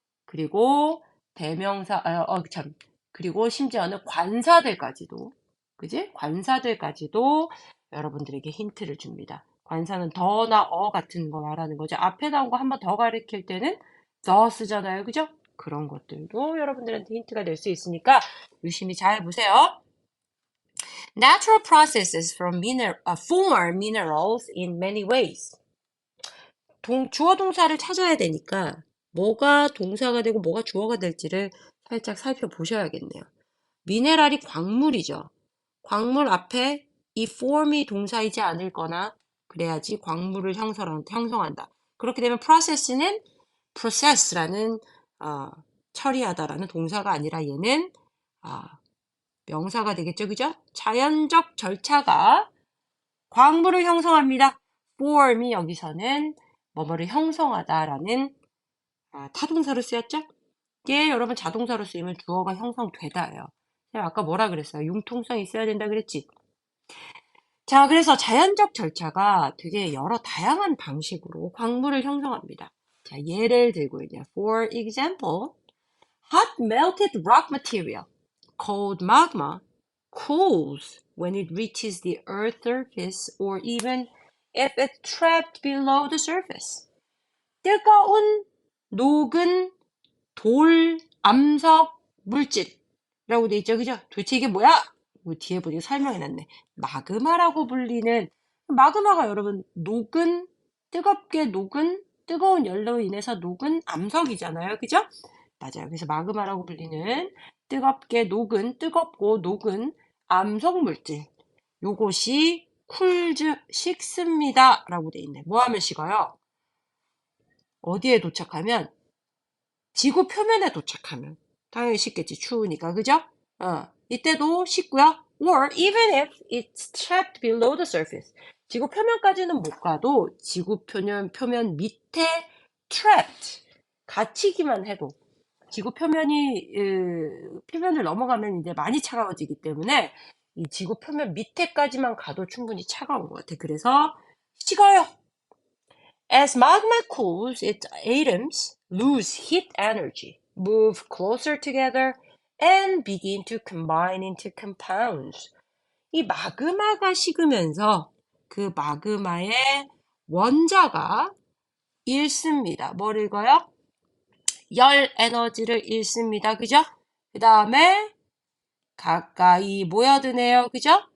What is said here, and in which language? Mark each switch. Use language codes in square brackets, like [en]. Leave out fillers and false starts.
[ko] 그리고 대명사, 그리고 심지어는 관사들까지도, 그지? 관사들까지도 여러분들에게 힌트를 줍니다. 관사는 더나 같은 거 말하는 거죠. 앞에 나온 거 한 번 더 가리킬 때는 더 쓰잖아요. 그죠? 그런 것들도 여러분들한테 힌트가 될 수 있으니까 유심히 잘 보세요. [en] Natural processes form minerals in many ways. [ko] 주어 동사를 찾아야 되니까 뭐가 동사가 되고 뭐가 주어가 될지를 살짝 살펴보셔야겠네요. 미네랄이 광물이죠. 광물 앞에 이 form이 동사이지 않을 거나 그래야지 광물을 형성한다. 그렇게 되면 process는 process라는 처리하다라는 동사가 아니라 얘는 명사가 되겠죠. 그죠? 자연적 절차가 광물을 형성합니다. form이 여기서는 뭐뭐를 형성하다라는 타동사로 쓰였죠? 이게 여러분 자동사로 쓰이면 주어가 형성되다예요. 제가 아까 뭐라 그랬어요? 융통성이 있어야 된다 그랬지? 자, 그래서 자연적 절차가 되게 여러 다양한 방식으로 광물을 형성합니다. 자, 예를 들고 있네요. [en] For example, hot melted rock material called magma cools when it reaches the earth's surface or even if it's trapped below the surface. [ko] 뜨거운 녹은 돌, 암석, 물질이라고 돼 있죠. 그죠? 도대체 이게 뭐야? 뒤에 보니까 설명해놨네. 마그마라고 불리는, 마그마가 여러분, 뜨겁게 녹은, 뜨거운 열로 인해서 녹은 암석이잖아요. 그죠? 맞아요. 그래서 마그마라고 불리는 뜨겁고 녹은 암석 물질. 요것이 쿨즈 식습니다. 라고 돼 있네. 뭐 하면 식어요? 어디에 도착하면? 지구 표면에 도착하면 당연히 식겠지. 추우니까. 그죠? 이때도 식고요. [en] Or even if it's trapped below the surface. [ko] 지구 표면까지는 못 가도 지구 표면 밑에 trapped. 갇히기만 해도 지구 표면을 넘어가면 이제 많이 차가워지기 때문에 이 지구 표면 밑에까지만 가도 충분히 차가운 것 같아. 그래서 식어요. [en] As magma cools, its atoms lose heat energy, move closer together, and begin to combine into compounds. [ko] 이 마그마가 식으면서 그 마그마의 원자가 잃습니다. 뭘 읽어요? 열 에너지를 잃습니다. 그죠? 그 다음에 가까이 모여드네요. 그죠?